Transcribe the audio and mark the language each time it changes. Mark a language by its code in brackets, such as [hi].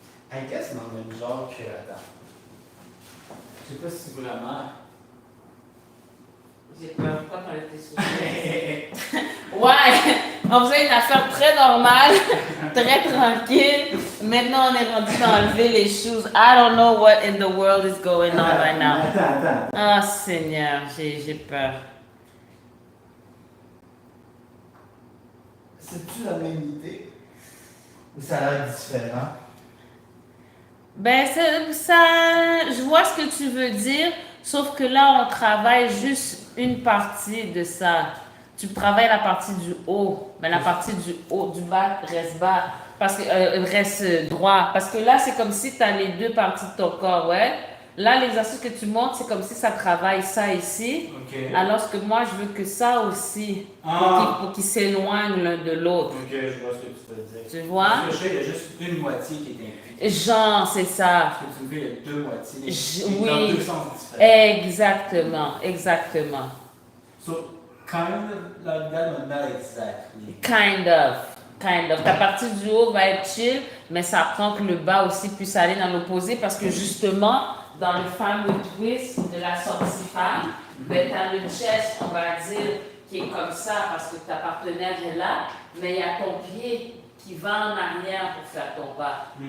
[en] I guess [fr] dans le même genre que. Attends. Je sais pas si vraiment. j'ai peur, pourquoi t'en étais soucieux? Ouais, on faisait une affaire très normale, très tranquille. Maintenant, on est rendu d'enlever les shoes. [en] I don't know what in the world is going on right now. [fr] Attends. Ah, Seigneur, j'ai peur. C'est-tu la même idée? Ou ça a l'air différent? Ben, ça, je vois ce que tu veux dire, sauf que là, on travaille juste une partie de ça. Tu travailles la partie du haut, mais la partie du haut, du bas reste bas, parce que reste droit. Parce que là, c'est comme si tu as les deux parties de ton corps, ouais. Là, l'exercice que tu montres, c'est comme si ça travaille ça ici, Ok. alors que moi, je veux que ça aussi, Ah. pour qu'ils s'éloignent l'un de l'autre. Ok, je vois ce que tu veux dire. Tu vois? Parce que je sais, il y a juste une moitié qui est impliquée. Genre, c'est ça. Parce que tu me fais, il y a deux moitiés. Oui. Dans deux sens différents. Exactement. [en] So, kind of like that, but not exactly. Kind of. [fr] Ta partie du haut va être chill, mais ça prend que le bas aussi puisse aller dans l'opposé parce que justement, dans le fameux twist de la sortie femme, ben, t'as le chest, on va dire, qui est comme ça parce que ta partenaire est là, mais il y a ton pied qui va en arrière pour faire ton pas.